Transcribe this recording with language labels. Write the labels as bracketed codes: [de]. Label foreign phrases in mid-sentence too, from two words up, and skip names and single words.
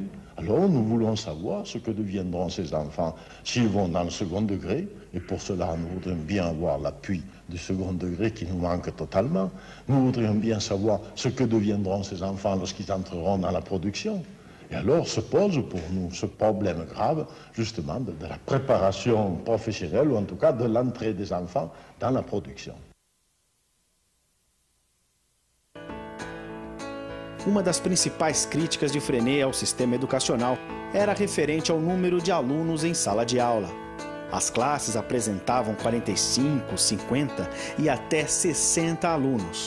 [fr] Alors nous voulons savoir ce que deviendront ces enfants s'ils vont dans le second degré, et pour cela nous voudrions bien avoir l'appui du second degré qui nous manque totalement. Nous voudrions bien savoir ce que deviendront ces enfants lorsqu'ils entreront dans la production. Et alors se pose pour nous ce problème grave, justement, de la préparation professionnelle, ou en tout cas de l'entrée des enfants dans la production. [pt] Uma das principais críticas de Freinet ao sistema educacional era referente ao número de alunos em sala de aula. As classes apresentavam 45, 50 e até 60 alunos.